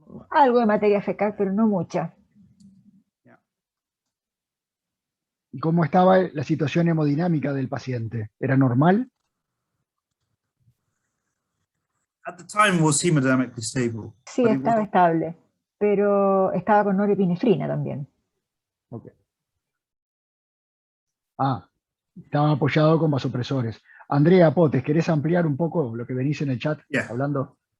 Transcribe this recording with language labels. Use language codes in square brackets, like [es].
[es] Algo de materia fecal, pero no mucha. ¿Y cómo estaba la situación hemodinámica del paciente? ¿Era normal? [en] At the time was hemodynamically stable. [es] Sí, estaba estable, pero estaba con norepinefrina también. Okay. Estaba apoyado con vasopresores. Andrea Potes, ¿querés ampliar un poco lo que venís en el chat hablando?